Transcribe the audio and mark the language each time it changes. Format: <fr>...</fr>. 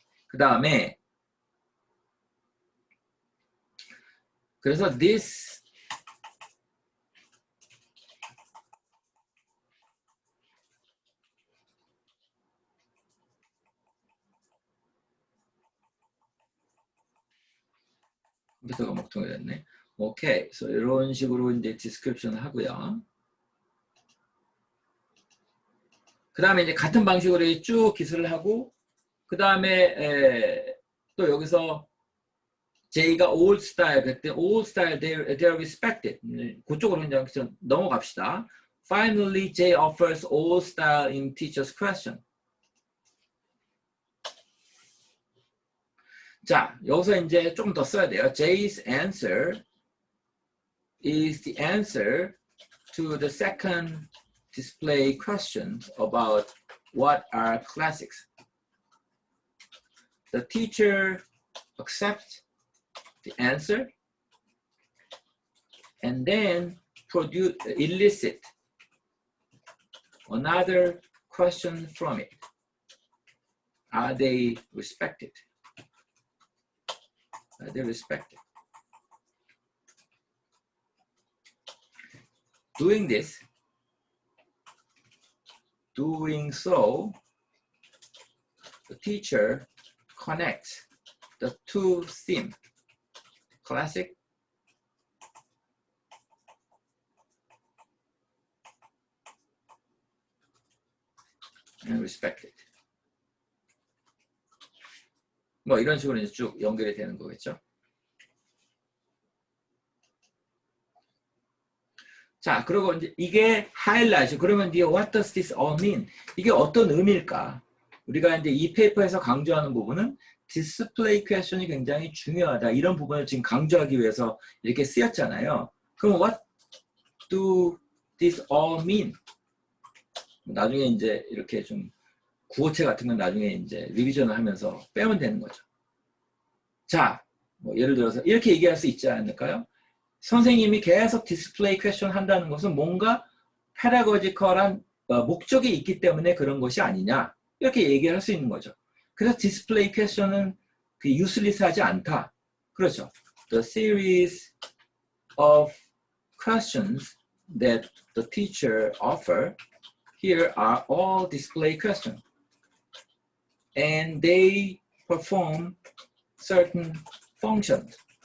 <ko>그 다음에 그래서 this 컴퓨터가 먹통이 됐네. 오케이. 그래서 이런 식으로 이제 디스크립션을 하고요. 그 다음에 이제 같은 방식으로 쭉 기술을 하고 그 다음에 또 여기서 J가</ko> <en>old style,</en> <ko>그때</ko> <en>old style, they're respected.</en> <ko>그쪽으로 그냥 넘어갑시다.</ko> <en>Finally, J offers old style in teacher's question.</en> <ko>자, 여기서 이제 좀 더 써야 돼요.</ko> <en>J's answer is the answer to the second display question about what are classics. The teacher accepts the answer and then elicit another question from it. Are they respected? Are they respected? Doing so, the teacher connects the two themes, classic and respected.</en> <ko>뭐 이런 식으로 이제 쭉 연결이 되는 거겠죠. 자, 그리고 이제 이게 하이라이트. 그러면 이제</ko> <en>what does this all mean?</en> <ko>이게 어떤 의미일까? 우리가 이제 이 페이퍼에서 강조하는 부분은 디스플레이 퀘스천이 굉장히 중요하다. 이런 부분을 지금 강조하기 위해서 이렇게 쓰였잖아요. 그럼</ko> <en>what do this all mean?</en> <ko>나중에 이제 이렇게 좀 구어체 같은 건 나중에 이제 리비전을 하면서 빼면 되는 거죠. 자, 뭐 예를 들어서 이렇게 얘기할 수 있지 않을까요? 선생님이 계속 디스플레이 퀘스천 한다는 것은 뭔가 페다고지컬한 목적이 있기 때문에 그런 것이 아니냐 이렇게 얘기할 수 있는 거죠. 그래서 디스플레이 퀘스천은 유슬리스하지 않다. 그렇죠.</ko> <en>The series of questions that the teacher offer here are all display questions. And they perform certain functions.</en>